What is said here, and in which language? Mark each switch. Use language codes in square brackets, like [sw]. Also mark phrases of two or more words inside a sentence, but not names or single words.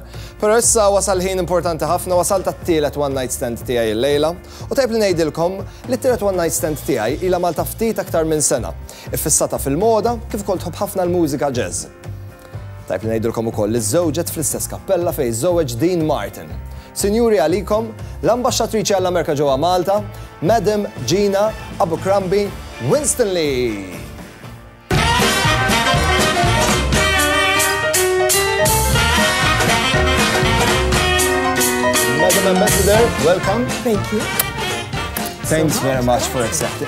[mt] Però issa wasal ħin importanti ħafna, wasal tat-tielet [en] one night stand [mt] tiegħi llejla u tajb li ngħidilkom li t-tielet [en] one night stand [mt] tiegħi ilha Malta ftit aktar minn sena. Iffissata fil-moda kif ukoll tħobb ħafna l-mużika jazz. Tajb li ngħidilkom ukoll li żżewġet fl-istess kappella fejn żżewweġ Dean Martin. Sinjuri għalikom, l-ambasċatriċi għall-Amerika ġewwa Malta, Madam Gina Abercrombie-Winstanley. [en] Madam Ambassador, welcome. Thank you. Thanks very much for accepting.